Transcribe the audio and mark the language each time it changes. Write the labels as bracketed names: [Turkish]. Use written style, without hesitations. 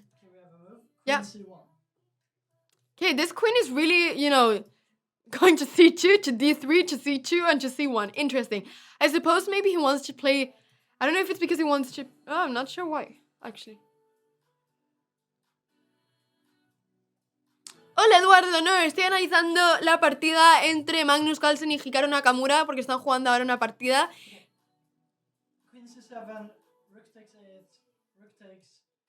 [English] Okay, we have a move. Yeah. Queen c1. Okay, this queen is really, Going to c2, to d3, to c2, and to c1. Interesting. I suppose maybe he wants to play... I don't know if it's because he wants to... Oh, I'm not sure why, actually. [Spanish] Hola Eduardo, no, estoy analizando la partida entre Magnus Carlsen y Hikaru Nakamura porque están jugando ahora una partida. [English] Queen c7, rook takes a8, rook takes...